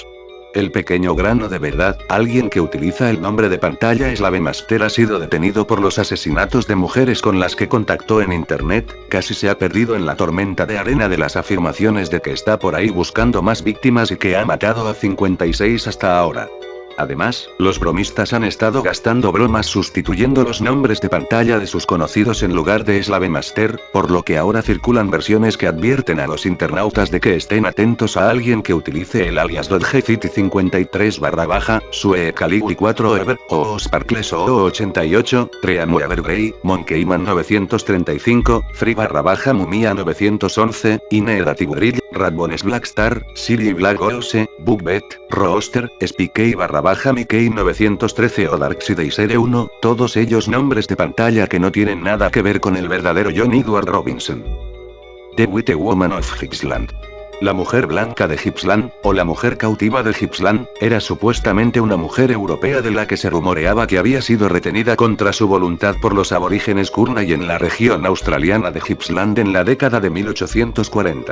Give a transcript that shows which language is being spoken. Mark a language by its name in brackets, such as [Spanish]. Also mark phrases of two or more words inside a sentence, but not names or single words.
[Spanish] El pequeño grano de verdad, alguien que utiliza el nombre de pantalla Slavemaster ha sido detenido por los asesinatos de mujeres con las que contactó en internet, casi se ha perdido en la tormenta de arena de las afirmaciones de que está por ahí buscando más víctimas y que ha matado a 56 hasta ahora. Además, los bromistas han estado gastando bromas sustituyendo los nombres de pantalla de sus conocidos en lugar de Slavemaster, por lo que ahora circulan versiones que advierten a los internautas de que estén atentos a alguien que utilice el alias .gcity53 /, Sue Caligui 4 Ever, o Sparkles o 88, Treamu Evergrey, Monkeyman 935, Free / Mumia 911, Ineedatiburil, Radbones Blackstar, Siri Black Ose, Bugbet, Rooster, Spikey / Mickey 913 o Darkseid Serie 1, todos ellos nombres de pantalla que no tienen nada que ver con el verdadero John Edward Robinson. [English] The White Woman of Gippsland. [Spanish] La mujer blanca de Gippsland, o la mujer cautiva de Gippsland, era supuestamente una mujer europea de la que se rumoreaba que había sido retenida contra su voluntad por los aborígenes Kurnai en la región australiana de Gippsland en la década de 1840.